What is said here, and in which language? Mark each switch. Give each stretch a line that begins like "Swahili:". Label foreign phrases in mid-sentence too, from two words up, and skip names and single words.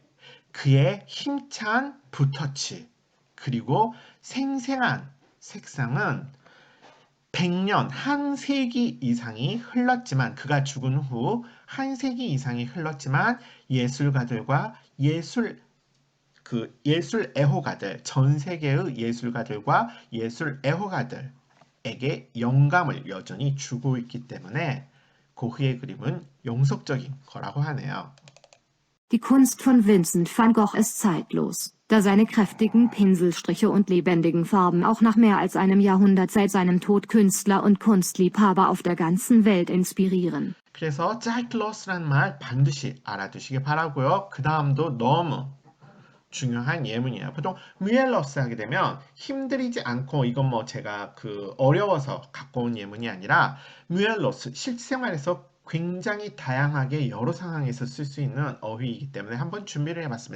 Korean: 그의 힘찬 붓터치, 그리고 생생한 색상은 100년, 한 세기 이상이 흘렀지만, 그가 죽은 후 한 세기 이상이 흘렀지만 예술가들과 예술 애호가들, 전 세계의 예술가들과 예술 애호가들에게 영감을 여전히 주고 있기 때문에 고흐의 그림은 영속적인 거라고 하네요.
German: Die Kunst von Vincent van Gogh ist zeitlos, da seine kräftigen Pinselstriche und lebendigen Farben auch nach mehr als einem Jahrhundert seit seinem Tod Künstler und Kunstliebhaber auf der ganzen Welt inspirieren.
Korean: 그래서 zeitlos라는 말 반드시 알아두시기 바라고요. 그 다음도 너무 중요한 예문이에요. 보통 mühelos 하게 되면 힘들이지 않고, 이건 뭐 제가 어려워서 갖고 온 예문이 아니라 mühelos 실생활에서 굉장히 다양하게 여러 상황에서 쓸 수 있는 어휘이기 때문에 한번 준비를 해봤습니다.